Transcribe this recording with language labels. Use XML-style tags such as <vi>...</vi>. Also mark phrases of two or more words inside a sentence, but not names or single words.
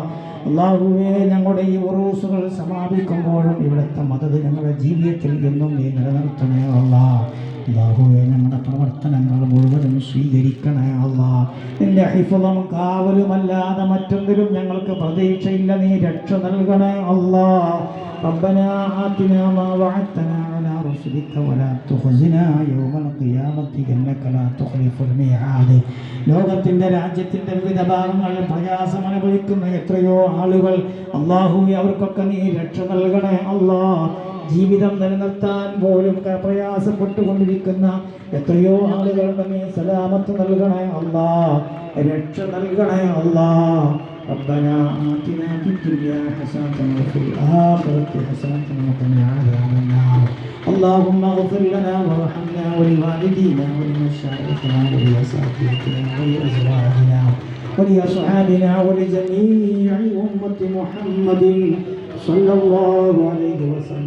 <ml>അല്ലാഹുവേ, ഞങ്ങളുടെ ഈ ഉറൂസുകൾ സമാപിക്കുമ്പോഴും ഇവിടുത്തെ മദദ് ഞങ്ങളുടെ ജീവിതത്തിൽ എന്നും നീ നിലനിർത്തണേ അല്ലാഹ്. അല്ലാഹുവേ, ഞങ്ങളുടെ പ്രവർത്തനങ്ങൾ മുഴുവനും സ്വീകരിക്കണേ അല്ലാഹ്. നിന്റെ ഹിഫ്ളും കാവലുമല്ലാതെ മറ്റൊന്നിലും ഞങ്ങൾക്ക് പ്രതീക്ഷയില്ല, നീ രക്ഷ നൽകണേ അല്ലാഹ്.</ml> <ar>ربنا آتنا ما وعدتنا على رسلك ولا تخزنا يوم القيامة إنك لا تخلف الميعاد.</ar> <ml>ലോകത്തിൻ്റെ രാജ്യത്തിൻ്റെ വിവിധ ഭാഗങ്ങളിൽ പ്രയാസം അനുഭവിക്കുന്ന എത്രയോ ആളുകൾ, അല്ലാഹുവേ, അവർക്കൊക്കെ നീ രക്ഷ നൽകണേ അല്ലാഹ്. ജീവിതം നിലനിർത്താൻ പോലും പ്രയാസപ്പെട്ടുകൊണ്ടിരിക്കുന്ന എത്രയോ ആളുകളുടെ നീ സലാമത്ത് നൽകണേ അല്ലാഹ്, രക്ഷ നൽകണേ അല്ലാഹ്.</ml> <ar>ربنا آتنا في الدنيا حسنة وفي الآخرة حسنة وقنا عذاب النار. اللهم اغفر لنا وارحمنا ولوالدينا ولمشايخنا ولأساتذتنا ولأزواجنا ولأصحابنا ولجميع أمة محمد صلى الله عليه وسلم.</ar>